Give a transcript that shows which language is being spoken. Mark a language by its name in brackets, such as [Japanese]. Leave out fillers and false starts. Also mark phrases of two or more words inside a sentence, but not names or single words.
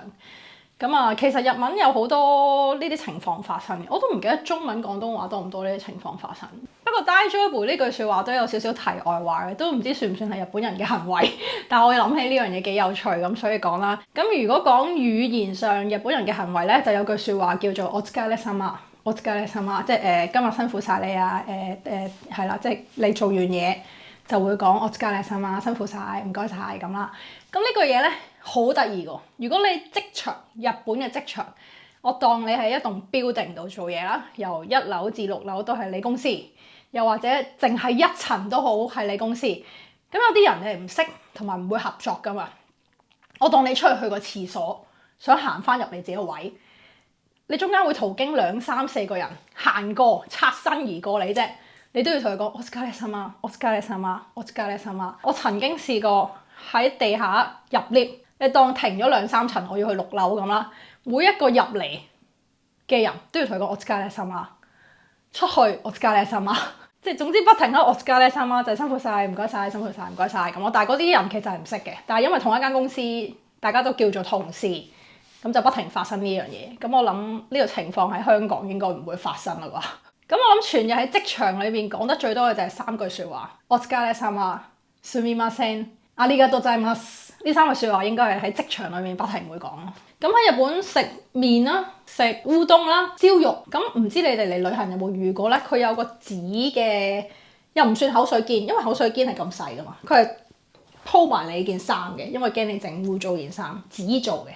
[Cantonese] 咁啊，其實日文有好多呢啲情況發生嘅，我都唔記得中文廣東話多唔多呢啲情況發生。不不過 daijobu 呢句説話都有少少題外話嘅，都唔知算唔算係日本人嘅行為。但我諗起呢樣嘢幾有趣咁，所以講啦。咁如果講語言上日本人嘅行為咧，就有句説話叫做お疲れ様。 [Japanese] お疲れ様， [Cantonese] 即係今日辛苦晒你啊！係啦，即係你做完嘢就會講お疲れ様，辛苦晒，唔該晒咁啦。咁呢句嘢咧好得意㗎。如果你職場，日本嘅職場，我當你係一棟 building 度做嘢啦，由1樓至6樓都係你公司，又或者淨係1層都好係你公司。咁有啲人你唔識同埋唔會合作噶嘛。我當你出去個廁所，想行翻入你自己個位。你中間會途經2、3、4個人行過，擦身而過你啫，你都要同佢講 [Japanese] お疲れ様，お疲れ様，お疲れ様。 [Cantonese] 我曾經試過喺地下入 lift， 你當停咗2、3層，我要去6樓咁啦，每一個入嚟嘅人都要同佢講お疲れ様，出去お疲れ様，即係總之不停喺お疲れ様，就係辛苦晒，唔該晒，辛苦晒，唔該晒咁咯。但係嗰啲人其實係唔識嘅，但係因為同一間公司，大家都叫做同事。咁就不停發生呢樣嘢，咁我諗呢個情況喺香港應該唔會發生啦啩。咁我諗全日喺職場裏邊講得最多嘅就係3句説話， [Japanese] お疲れ様、すみません、ありがとうございます。 [Cantonese] 呢3句説話應該係喺職場裏面不停會講咯。咁喺日本食麵啦、食烏冬啦、燒肉，咁唔知你哋嚟旅行有冇遇過咧？佢有個紙嘅，又唔算口水肩，因為口水肩係咁細噶嘛，佢係鋪埋你件衫嘅，因為驚你整污糟件衫，紙做嘅。